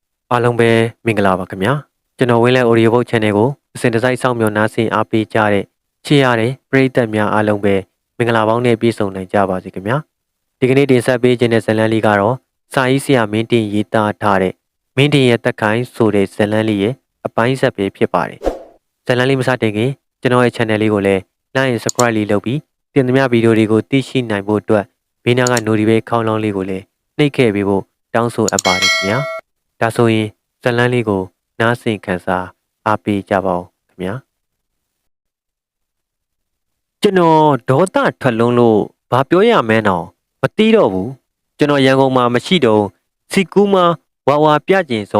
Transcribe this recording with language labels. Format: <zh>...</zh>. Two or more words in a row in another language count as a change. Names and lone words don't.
<my>အားလုံးပဲမင်္ဂလာပါခင်ဗျာကျွန်တော်ဝင်းလဲ Audio Book Channel ကိုအစဉ်တစိုက်စောင့်မျှော်နားဆင်အားပေးကြတဲ့ချစ်ရတဲ့ပရိသတ်များအားလုံးပဲမ င်္ဂလာပေါင်းနဲ့ပြည့်စုံနိုင်ကြပါစေခင်ဗျာဒီကနေ့တင်ဆက်ပေးခြင်းတဲ့ဇာတ်လမ်းလေးကတော့စာရေးဆရာမင်းတင်ရေးသားထားတဲ့မင်းတင်ရဲ့တက်ခိုင်းဆိုတဲ့ဇာတ်လမ်းလေးရဲ့အပိုင်းဆက်ပဲဖြစ်ပါတယ်ဇာတ်လမ်းလေးမစတင်ခင်ကျွန်တော်ရဲ့ channel လေးကိုလည်း</my> <en>like and subscribe</en> <my>လေးလုပ်ပြီးတင်သမျှဗီဒီယိုတွေကိုသိရှိနိုင်ဖို့အတွက်ဘေးနားက notification ခေါင်းလောင်းလေးကိုလည်းနှိပ်ခဲ့ပေးဖို့တောင်းဆိုအပ်ပါတယ်ခင်ဗျာဒါဆိုရင်ဇလန်းလေးကိုနားဆင်ခံစားအားပေးကြပါဦးခင်ဗျာ ကျွန်တော်ဒေါသထွက်လုံးလို့ဘာပြောရမလဲတော့မသိတော့ဘူးကျွန်တော်ရန်ကုန်မှာမရှိတော့စီကူးမဝါဝါပြကျင်စော</my>